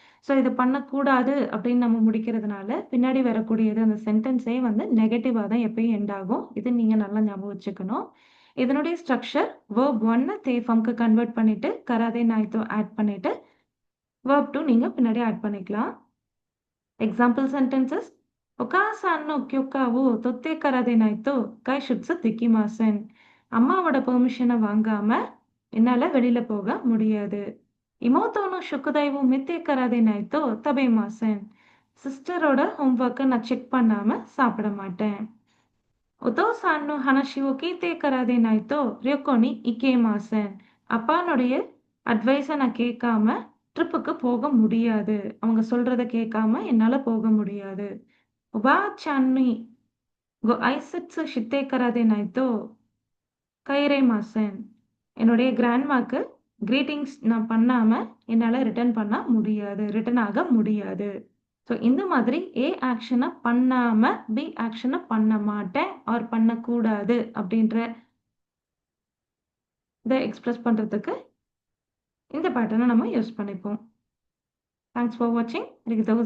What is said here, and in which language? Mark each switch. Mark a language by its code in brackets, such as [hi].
[ta] So இது பண்ணக்கூடாது அப்படின்னு நம்ம முடிக்கிறதுனால பின்னாடி வரக்கூடியது அந்த சென்டென்ஸே வந்து நெகட்டிவாக தான் எப்பயும் எண்ட் ஆகும். இது நீங்கள் நல்லா ஞாபகம் வச்சுக்கணும். இதனுடைய ஸ்ட்ரக்சர் verb 1 தேஃபார்ம்க்கு கன்வெர்ட் பண்ணிட்டு கராதே நாய்த்தோ ஆட் பண்ணிட்டு verb 2 நீங்க பின்னாடி ஆட் பண்ணிக்கலாம். [en] example sentences: [ja] "お母さんの許可を取ってからでないと外出できません." [ta] அம்மாவோட பெர்மிஷனை வாங்காம என்னால வெளியில போக முடியாது. [ja] "妹の宿題を見てからでないと食べません." [ta] சிஸ்டரோட ஹோம்ஒர்க்கை நான் செக் பண்ணாம சாப்பிட மாட்டேன். [ja] お父さんの話を聞いてからでないと旅行に行けません. [ta] அப்பானுடைய அட்வைஸை நான் கேட்காம ட்ரிப்புக்கு போக முடியாது. அவங்க சொல்றத கேட்காம என்னால போக முடியாது. [ja] おばあちゃんにご挨拶してからでないと帰れません. [ta] என்னுடைய கிராண்ட்மாக்கு கிரீட்டிங்ஸ் நான் பண்ணாம என்னால ரிட்டர்ன் பண்ண முடியாது, ரிட்டர்ன் ஆக முடியாது. ஸோ இந்த மாதிரி ஏ ஆக்ஷனை பண்ணாம பி ஆக்ஷனை பண்ண மாட்டேன் ஆர் பண்ணக்கூடாது அப்படின்ற இதை எக்ஸ்பிரஸ் பண்றதுக்கு இந்த பேட்டர்னை நம்ம யூஸ் பண்ணிப்போம். [en] Thanks for வாட்சிங். [ta] எனக்கு